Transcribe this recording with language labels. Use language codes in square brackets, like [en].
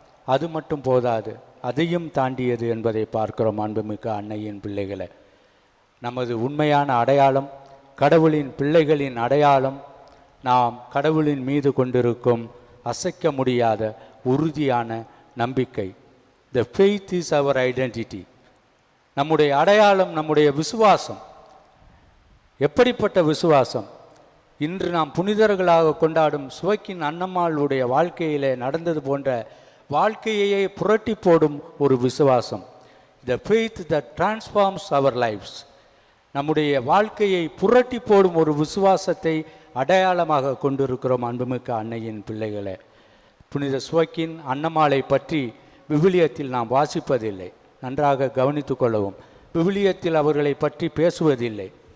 [ta] அது மட்டும் போதாது, அதையும் தாண்டியது என்பதை பார்க்கிறோம். அன்புமிக்க அன்னையின் பிள்ளைகளை, நமது உண்மையான அடையாளம், கடவுளின் பிள்ளைகளின் அடையாளம், நாம் கடவுளின் மீது கொண்டிருக்கும் அசைக்க முடியாத உறுதியான நம்பிக்கை. [en] The faith is our identity. [ta] நம்முடைய அடையாளம் நம்முடைய விசுவாசம். எப்படிப்பட்ட விசுவாசம்? இன்று நாம் புனிதர்களாக கொண்டாடும் சுவைக்கின் அன்னம்மாளுடைய வாழ்க்கையிலே நடந்தது போன்ற வாழ்க்கையையே புரட்டி போடும் ஒரு விசுவாசம். [en] The faith that transforms our lives. [ta] நம்முடைய வாழ்க்கையை புரட்டி போடும் ஒரு விசுவாசத்தை அடையாளமாக கொண்டிருக்கிறோம். அன்புமிக்க அன்னையின் பிள்ளைகளே, புனித சுவைக்கின் அன்னம்மாளை பற்றி விவிலியத்தில் நாம் வாசிப்பதில்லை. நன்றாக கவனித்து கொள்ளவும். விவிலியத்தில் அவர்களை பற்றி பேசுவதில்லை.